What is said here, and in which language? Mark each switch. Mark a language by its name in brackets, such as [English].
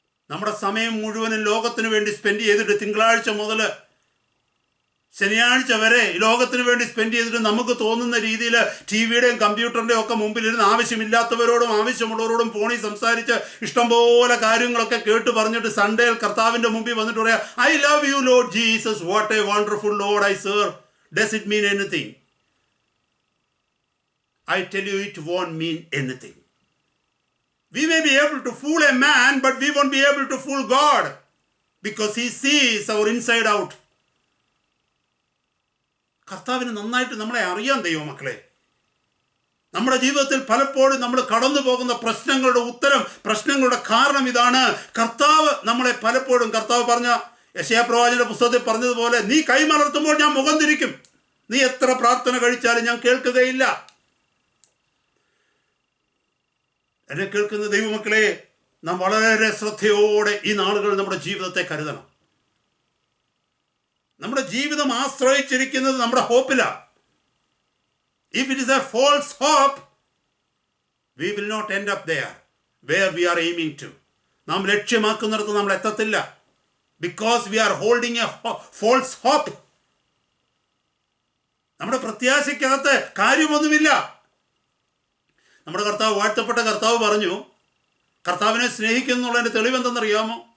[Malayalam] നമ്മുടെ സമയം മുഴുവനും ലോകത്തിന് വേണ്ടി സ്പെൻഡ് ചെയ്തിട്ട് തിങ്കളാഴ്ച മുതൽ ശനിയാഴ്ച വരെ ലോകത്തിന് വേണ്ടി സ്പെൻഡ് ചെയ്തിട്ട് നമുക്ക് തോന്നുന്ന രീതിയിൽ ടിവിയുടെയും കമ്പ്യൂട്ടറിൻ്റെയും ഒക്കെ മുമ്പിലിരുന്ന് ആവശ്യമില്ലാത്തവരോടും ആവശ്യമുള്ളവരോടും ഫോണിൽ സംസാരിച്ച് ഇഷ്ടംപോലെ കാര്യങ്ങളൊക്കെ കേട്ട് പറഞ്ഞിട്ട് സൺഡേയിൽ കർത്താവിൻ്റെ മുമ്പിൽ വന്നിട്ട് പറയാം [English] I love you Lord Jesus, what a wonderful Lord I serve. Does it mean anything? I tell you, it won't mean anything. We may be able to fool a man, but we won't be able to fool God, because he sees our inside out. [Malayalam] കർത്താവിന് നന്നായിട്ട് നമ്മളെ അറിയാം ദൈവമക്കളെ. നമ്മുടെ ജീവിതത്തിൽ പലപ്പോഴും നമ്മൾ കടന്നു പോകുന്ന പ്രശ്നങ്ങളുടെ ഉത്തരം, പ്രശ്നങ്ങളുടെ കാരണം ഇതാണ്. കർത്താവ് നമ്മളെ പലപ്പോഴും, കർത്താവ് പറഞ്ഞ യെശയ്യാ പ്രവാചകന്റെ പുസ്തകത്തിൽ പറഞ്ഞതുപോലെ, നീ കൈമലർത്തുമ്പോൾ ഞാൻ മുഖം തിരിക്കും, നീ എത്ര പ്രാർത്ഥന കഴിച്ചാലും ഞാൻ കേൾക്കുകയില്ല. എന്നെ കേൾക്കുന്ന ദൈവമക്കളെ, നാം വളരെ ശ്രദ്ധയോടെ ഈ നാളുകൾ നമ്മുടെ ജീവിതത്തെ കരുതണം. നമ്മുടെ ജീവിതം ആശ്രയിച്ചിരിക്കുന്നത് നമ്മുടെ ഹോപ്പിലാണ്. [English] If it is a false hope, we will not end up there where we are aiming to. [Malayalam] നാം ലക്ഷ്യമാക്കുന്നിടത്ത് നമ്മൾ എത്തത്തില്ല. [English] Because we are holding a false hope. [Malayalam] നമ്മുടെ പ്രത്യാശയ്ക്കകത്ത് കാര്യമൊന്നുമില്ല. നമ്മുടെ കർത്താവ്, വാഴ്ത്തപ്പെട്ട കർത്താവ് പറഞ്ഞു, കർത്താവിനെ സ്നേഹിക്കുന്നുള്ളതിൻ്റെ തെളിവെന്തെന്നറിയാമോ?